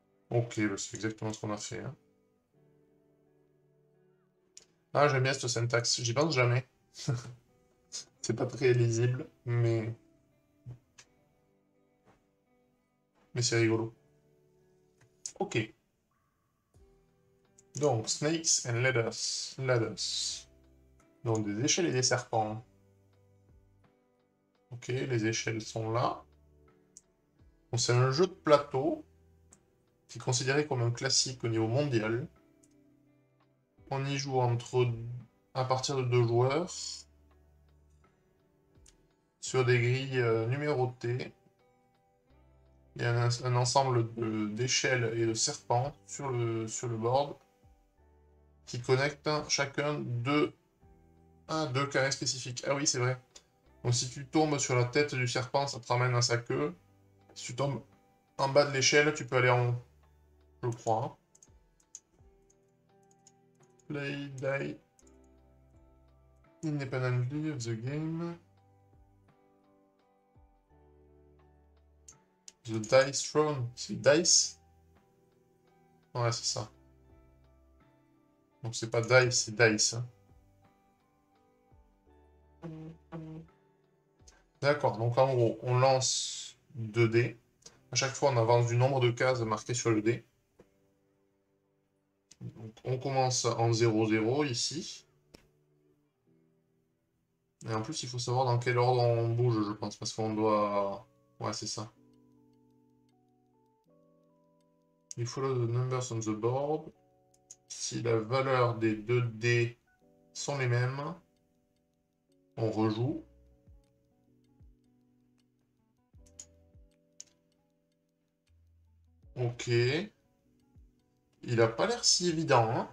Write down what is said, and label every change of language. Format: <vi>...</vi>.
<fr>Ok, bah c'est exactement ce qu'on a fait, hein. Ah, j'aime bien cette syntaxe. J'y pense jamais. C'est pas très lisible, mais c'est rigolo. Ok.</fr> <en>Donc, snakes and ladders. Ladders.</en> <fr>Donc, des échelles et des serpents. Ok, les échelles sont là. Donc, c'est un jeu de plateau qui est considéré comme un classique au niveau mondial. On y joue à partir de 2 joueurs sur des grilles numérotées. Il y a un ensemble d'échelles et de serpents sur le board qui connectent chacun deux carrés spécifiques. Ah oui, c'est vrai. Donc si tu tombes sur la tête du serpent, ça te ramène à sa queue. Si tu tombes en bas de l'échelle, tu peux aller en haut, je crois.</fr> <en>Play, die, independently of the game. The dice thrown,</en> <fr>c'est dice. Ouais, c'est ça. Donc c'est pas dice, c'est dice. D'accord, donc en gros, on lance 2 dés. À chaque fois, on avance du nombre de cases marquées sur le dé. Donc on commence en 0-0 ici. Et en plus, il faut savoir dans quel ordre on bouge, je pense, parce qu'on doit... Ouais, c'est ça.</fr> <en>You follow the numbers on the board.</en> <fr>Si la valeur des 2 dés sont les mêmes, on rejoue. Ok. Il a pas l'air si évident, hein.</fr>